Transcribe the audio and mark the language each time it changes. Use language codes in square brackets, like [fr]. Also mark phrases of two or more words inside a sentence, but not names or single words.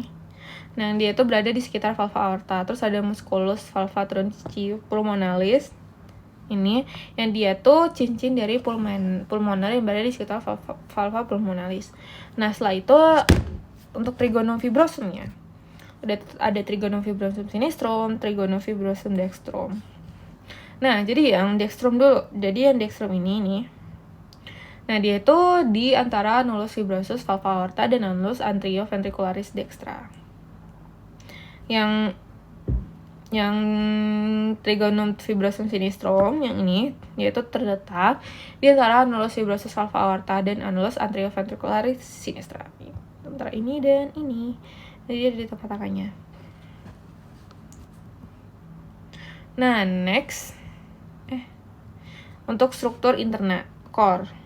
[id] Nah, dia itu berada di sekitar valva aorta. Terus ada [la] musculus valva trunci pulmonalis [id] ini, yang dia tuh cincin dari pulmoner yang berada di sekitar [la] valva pulmonalis. [id] Nah, setelah itu untuk trigonum fibrosumnya ada [la] trigonum fibrosum sinistrum, trigonum fibrosum dextrum. [id] Nah, jadi yang dextrum dulu. Jadi yang dextrum ini nih. Nah, dia itu di antara [la] annulus fibrosus valva aorta [id] dan [la] annulus anterioventricularis dextra. [id] Yang [la] trigonum fibrosum sinistrum [id] yang ini yaitu terletak di antara [la] annulus fibrosus valva aorta [id] dan [la] annulus anterioventricularis sinistra. [id] Antara ini dan ini. Jadi dia di tempat tangannya. Nah, next untuk struktur interna core.